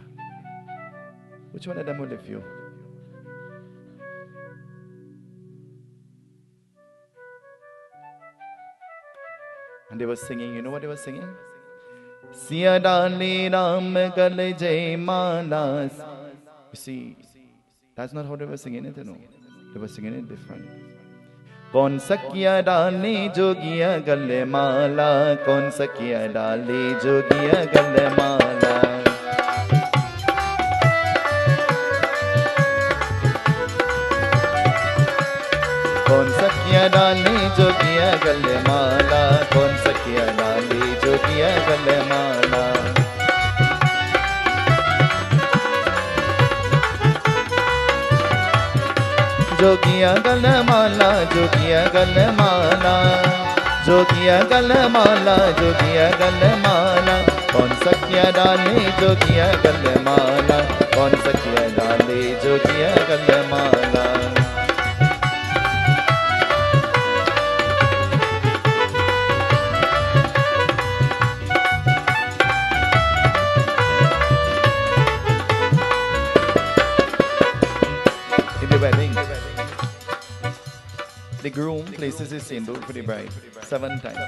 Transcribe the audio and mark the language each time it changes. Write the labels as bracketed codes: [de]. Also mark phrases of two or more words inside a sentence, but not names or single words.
[en] Which one of them will lift you? And they were singing, you know what they were singing? [hi] सिया डाली राम गल जय मालास. [en] You see, that's not how they were singing it, you know. They were singing it different. [hi] कौन सखिया डाली जोगिया गले माला, कौन सखिया डाली जोगिया गले माला. कौन सखिया डाली जोगिया गले माला, कौन सखिया डाली जोगिया गले माला. जोगिया गल माला, जोगिया गल माला, जोगिया गल माला, जोगिया गल माला। कौन सखिया डाले जोगिया गल माला, कौन सखिया डाले जोगिया गल माला। [en] In the wedding, the groom places his sindoor for the bride 7 times.